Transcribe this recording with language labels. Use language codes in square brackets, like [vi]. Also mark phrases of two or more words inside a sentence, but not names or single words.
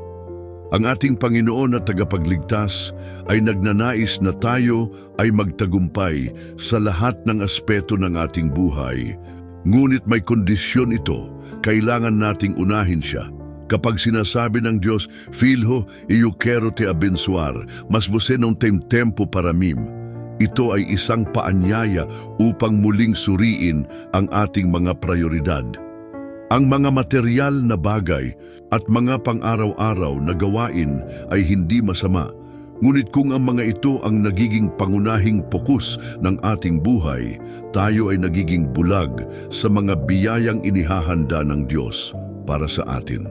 [tl] Ang ating Panginoon at tagapagligtas ay nagnanais na tayo ay magtagumpay sa lahat ng aspeto ng ating buhay. Ngunit may kondisyon ito, kailangan nating unahin siya. Kapag sinasabi ng Diyos, [pt] Filho, eu quero te abençoar, mas você não tem tempo para mim. [tl] Ito ay isang paanyaya upang muling suriin ang ating mga prioridad. Ang mga material na bagay at mga pang-araw-araw na gawain ay hindi masama. Ngunit kung ang mga ito ang nagiging pangunahing pokus ng ating buhay, tayo ay nagiging bulag sa mga biyayang inihahanda ng Diyos para sa atin.